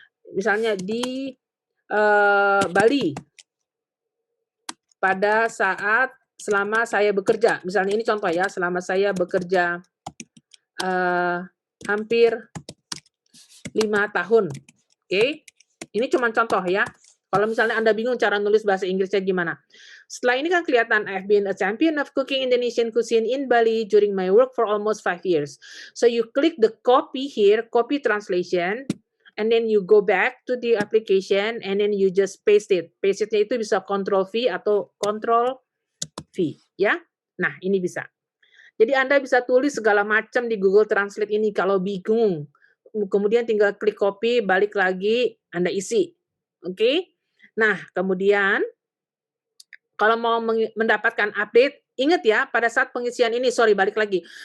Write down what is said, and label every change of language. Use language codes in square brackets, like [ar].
[id] Misalnya di Bali pada saat selama saya bekerja, misalnya ini contoh ya, selama saya bekerja hampir 5 tahun. Oke, ini cuma contoh ya. Kalau misalnya Anda bingung cara nulis bahasa Inggrisnya gimana. Setelah ini kan kelihatan, [en] I've been a champion of cooking Indonesian cuisine in Bali during my work for almost 5 years. So you click the copy here, copy translation, and then you go back to the application, and then you just paste it. [id] Paste-nya itu bisa Ctrl-V atau Ctrl-V, ya. Nah, ini bisa. Jadi Anda bisa tulis segala macam di Google Translate ini kalau bingung. Kemudian tinggal klik copy, balik lagi, Anda isi. Oke? Nah, kemudian kalau mau mendapatkan update, ingat ya, pada saat pengisian ini, balik lagi.